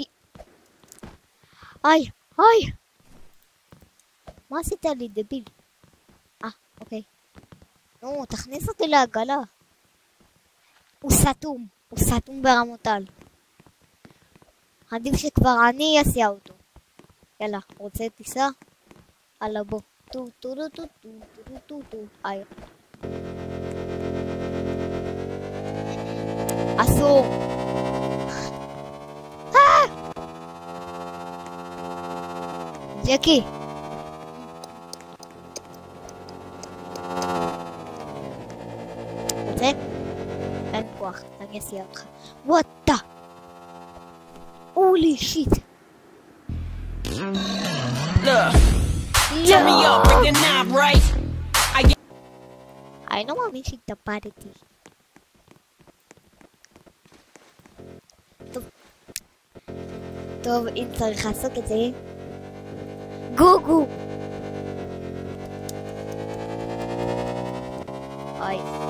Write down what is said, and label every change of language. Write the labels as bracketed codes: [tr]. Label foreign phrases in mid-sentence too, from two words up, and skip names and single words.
[he] איי, איי! מה עשית לי דביל? אוקיי. נו, תכניס אותי לעגלה. הוא סתום ברמותל. עדיף שכבר אני אסיע אותו. יאללה, רוצה טיסה? הלאה בוא. טו טו טו טו טו טו טו טו. איי. אסור. ג'קי. רוצה? אין כוח, אני אסיע אותך. וואטה. [en] Holy shit. Turn me up, break the knob, right? I know [he] מאמין שהתאבדתי. טוב, אם צריך לעשות את זה, גוגו! אוי.